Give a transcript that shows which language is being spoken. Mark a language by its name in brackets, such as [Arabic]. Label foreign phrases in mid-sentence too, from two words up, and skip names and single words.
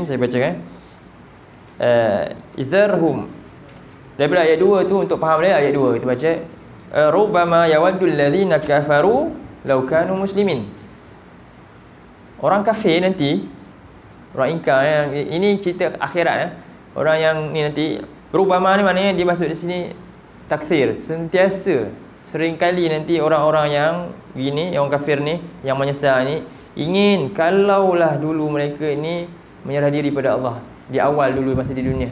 [Malay] Saya baca izarhum. Daripada ayat 2 tu, untuk faham dia ayat 2 kita baca [Arabic] rubbama yawaddul ladzina kafaru law kanu muslimin. [Malay] Orang kafir nanti, orang ingkar ini cerita akhirat Orang yang ni nanti, rubbama ni maknanya dia masuk di sini takthir, sentiasa, seringkali nanti orang-orang yang gini, yang orang kafir ni, yang menyesal ni, ingin kalaulah dulu mereka ini menyerah diri pada Allah di awal dulu masa di dunia.